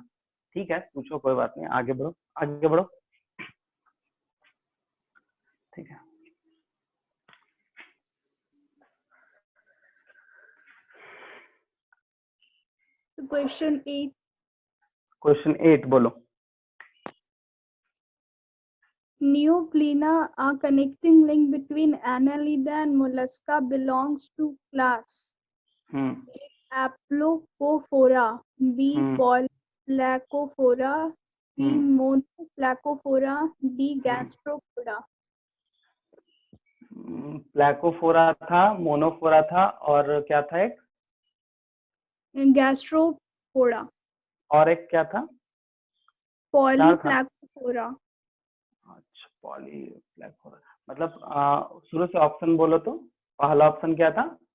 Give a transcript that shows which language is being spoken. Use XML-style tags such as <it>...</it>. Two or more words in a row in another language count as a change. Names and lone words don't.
<hi>ठीक है, पूछो, कोई बात नहीं, आगे बढ़ो आगे बढ़ो। ठीक है, क्वेश्चन 8, क्वेश्चन 8 बोलो।</hi> <en>Neoplena, a connecting link between Annelida and mollusca, belongs to class A. Aplocophora, B. Polyplacophora, C. Monoplacophora, D. Gastropoda.</en> <hi>प्लैकोफोरा था, मोनोफोरा था, और क्या था एक?</hi> <en>Gastropoda.</en> <hi>और एक क्या था?</hi> <en>Polyplacophora.</en> <hi>अच्छा, पॉलीप्लैकोफोरा। मतलब शुरू से ऑप्शन बोलो तो। पहला ऑप्शन क्या था?</hi>